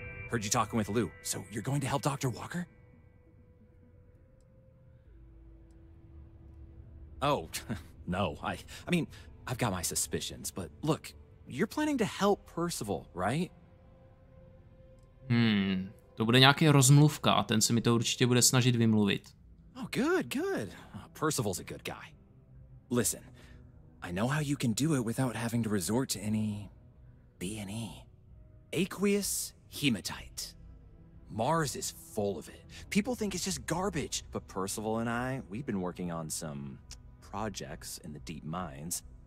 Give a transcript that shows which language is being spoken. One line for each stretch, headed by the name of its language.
English: Heard you talking with Lou, so you're going to help Dr. Walker? Oh, no, I mean, I've got my suspicions, but look, you're planning to help Percival, right?
Czech: To bude nějaký rozmluvka a ten se mi to určitě bude snažit vymluvit.
English: Oh, good. Percival's a good guy. Listen, I know how you can do it without having to resort to any B&E. Aqueous hematite. Mars is full of it. People think it's just garbage, but Percival and we've been working on some projects in the deep mines.